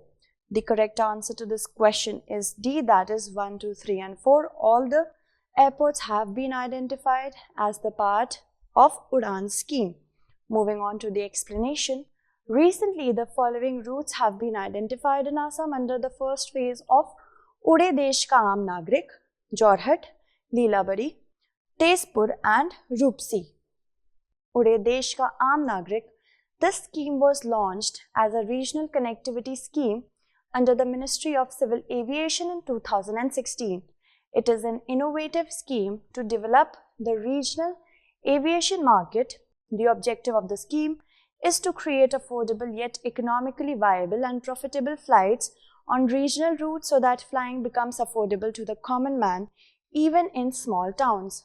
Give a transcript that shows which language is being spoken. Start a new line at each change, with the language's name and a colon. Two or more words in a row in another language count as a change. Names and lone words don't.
English: The correct answer to this question is D, that is 1, 2, 3 and 4. All the airports have been identified as the part of Udan scheme. Moving on to the explanation. Recently, the following routes have been identified in Assam under the first phase of Ude Desh Ka Aam Nagrik, Jorhat, Leelabadi, Tezpur and Rupsi. Ude Desh Ka Aam Nagrik. This scheme was launched as a regional connectivity scheme under the Ministry of Civil Aviation in 2016. It is an innovative scheme to develop the regional aviation market. The objective of the scheme is to create affordable yet economically viable and profitable flights on regional routes so that flying becomes affordable to the common man even in small towns.